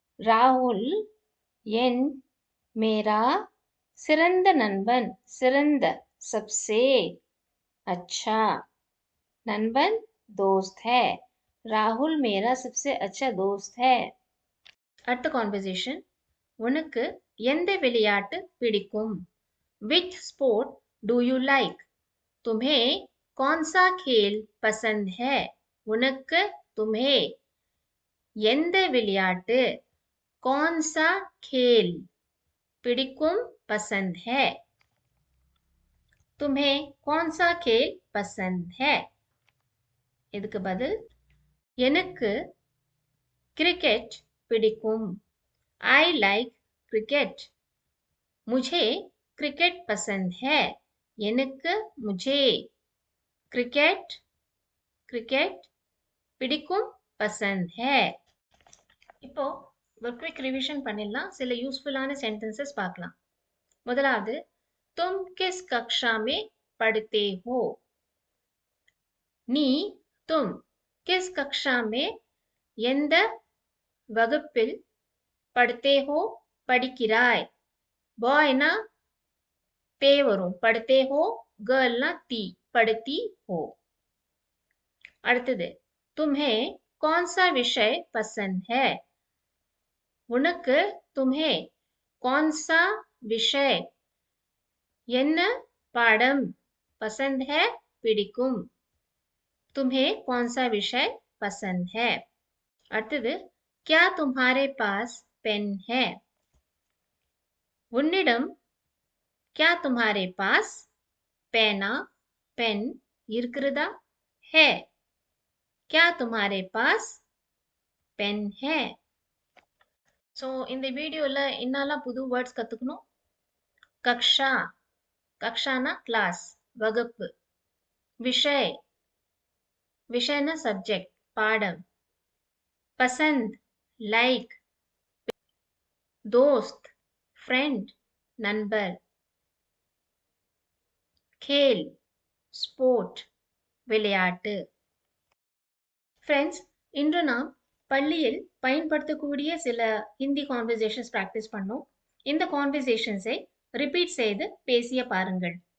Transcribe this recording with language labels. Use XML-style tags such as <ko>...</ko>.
<ta>ராகுல் என்</ta> <hi>मेरा</hi> <ta>சிறந்த நண்பன் சிறந்த</ta> <hi>सबसे अच्छा</hi> <ta>நண்பன்</ta> <hi>दोस्त है. राहुल मेरा सबसे अच्छा दोस्त है.</hi> <ta>அடுத்த கான்வர்சேஷன். உனக்கு எந்த விளையாட்டு பிடிக்கும்?</ta> <en>Which sport do you like?</en> <hi>तुम्हें कौन सा खेल पसंद है?</hi> <ta>உனக்கு</ta> <hi>तुम्हें</hi> <ta>எந்த விளையாட்டு</ta> <hi>कौन सा खेल</hi> <ta>பிடிக்கும்</ta> <hi>पसंद है. तुम्हें कौन सा खेल पसंद है?</hi> <ta>இதுக்கு பதில். எனக்கு கிரிக்கெட் பிடிக்கும்.</ta> <en>I like cricket.</en> <hi>मुझे क्रिकेट पसंद है.</hi> <ta>எனக்கு</ta> <hi>मुझे क्रिकेट क्रिकेट</hi> <ta>பிடிக்கும்</ta> <hi>पसंद है.</hi> <ta>இப்போ ஒரு குயிக் ரிவிஷன் பண்ணிடலாம். சில யூஸ்ஃபுல்லான சென்டென்சஸ் பார்க்கலாம்.</ta> <hi>முதலாவது, तुम किस कक्षा में पढ़ते हो?</hi> <ta>நீ</ta> <hi>तुम किस कक्षा में</hi> <ta>எந்த வகுப்பில்</ta> <hi>पढ़ते हो</hi> <ta>படிக்கிறாய். பாய்னா தே வரும்,</ta> <hi>पढ़ते हो. गर्लனா ती, पढ़ती हो.</hi> <ta>அடுத்தது,</ta> <hi>तुम्हें कौन सा विषय पसंद है?</hi> <ta>உனக்கு</ta> <hi>तुम्हें कौन सा विषय</hi> <ta>என்ன பாடம்</ta> <hi>पसंद है</hi> <ta>பிடிக்கும்.</ta> <hi>तुम्हें कौन सा विषय पसंद है.</hi> <ta>அடுத்தது,</ta> <hi>क्या तुम्हारे पास पेन है?</hi> <ta>உன்னிடம்</ta> <hi>क्या तुम्हारे पास</hi> <ta>பேனா பென் இருக்கிறதா?</ta> <hi>है क्या तुम्हारे पास पेन है?</hi> <ta>ஸோ இந்த வீடியோல என்னெல்லாம் புது வேர்ட்ஸ் கத்துக்கணும்? கக்ஷா கக்ஷானா கிளாஸ் வகுப்பு. விஷய் விஷயனா சப்ஜெக்ட் பாடம். பசந்த் லைக்.</ta> <hi>दोस्त फ्रेंड நண்பர்.</hi> <ta>खेल ஸ்போர்ட் விளையாட்டு. ஃப்ரெண்ட்ஸ், இன்று நாம் பள்ளியில் பயன்படுத்தக்கூடிய சில ஹிந்தி கான்வர்சேஷன்ஸ் பிராக்டிஸ் பண்ணோம். இந்த கான்வர்சேஷன்ஸை ரிப்பீட் செய்து பேசிய பாருங்கள்.</ta>